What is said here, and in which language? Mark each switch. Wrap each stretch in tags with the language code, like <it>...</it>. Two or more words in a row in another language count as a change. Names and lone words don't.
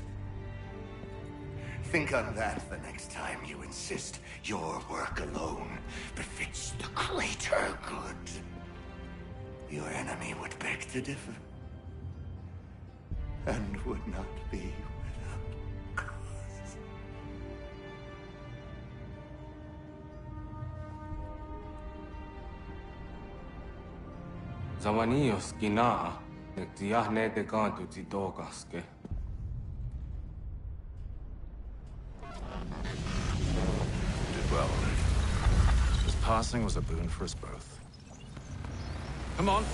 <en>Think on that the next time you insist your work alone befits the greater good. Your enemy would beg to differ, and would not be without cause. Zawanios gina, nektiahne de kantu titokaske. Did well. His passing was a boon for us both. Come on.</en>